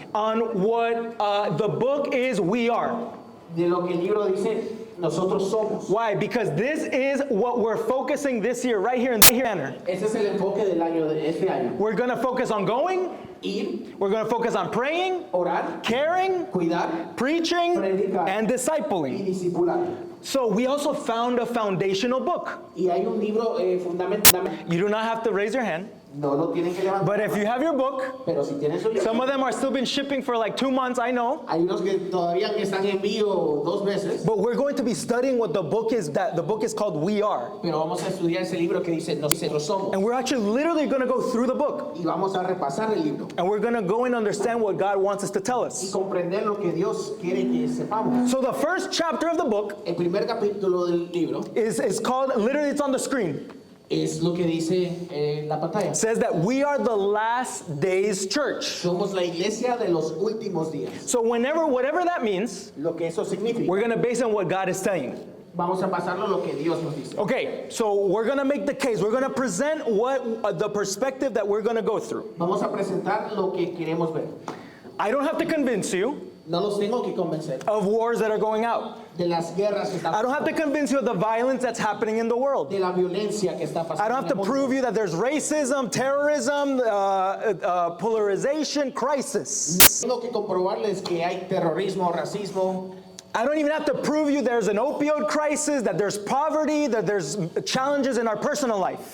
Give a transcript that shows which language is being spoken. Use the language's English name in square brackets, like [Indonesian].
[English] on what the book is We Are. [Spanish] de lo que el libro dice, nosotros somos. [English] Why? Because this is what we're focusing this year, right here in this manner. [Spanish] Ese es el enfoque del año de este año. [English] We're going to focus on going, [Spanish] Ir, [English] we're going to focus on praying, [Spanish] orar, [English] caring, [Spanish] cuidar [English] preaching, [Spanish] Predicar. [English] and [Spanish] y [English] discipling. [Spanish] discipular. [English] So we also found a foundational book. [Spanish] Y hay un libro fundamental. [English] You do not have to raise your hand, [Spanish] No lo tienen que levantar. [English] but if you have your book, [Spanish] Pero si tienen su libro, [English] some of them are still been shipping for like 2 months, I know. [Spanish] hay unos que todavía están en envío 2 meses. [English] But we're going to be studying what the book is, that the book is called We Are. [Spanish] Pero vamos a estudiar ese libro que dice nosotros somos. [English] And we're actually literally going to go through the book. [Spanish] Y vamos a repasar el libro. [English] And we're going to go and understand what God wants us to tell [Spanish] Y [English] us. [Spanish] comprender lo que Dios quiere que sepamos. [English] So the first chapter of the book [Spanish] El primer capítulo del libro [English] is called, literally it's on the screen. [Spanish] es lo que dice la pantalla. [English] It says that we are the last days church. [Spanish] Somos la iglesia de los últimos días. [English] So whatever that means, [Spanish] Lo que eso significa. [English] we're going to base on what God is saying. [Spanish] Vamos a pasarlo lo que Dios nos dice. [English] Okay, so we're going to make the case. We're going to present what the perspective that we're going to go through. [Spanish] Vamos a presentar lo que queremos ver. [English] I don't have to convince you [Spanish] No los tengo que convencer [English] of wars that are going out. [Spanish] de las guerras que están [English] I don't have to convince you of the violence that's happening in the world. [Spanish] de la violencia que está pasando. [English] I don't have to [Spanish] en el mundo. [English] prove you that there's racism, terrorism, polarization, crisis. [Spanish] Tengo que comprobarles que hay terrorismo, racismo. [English] I don't even have to prove you there's an opioid crisis, that there's poverty, that there's challenges in our personal life.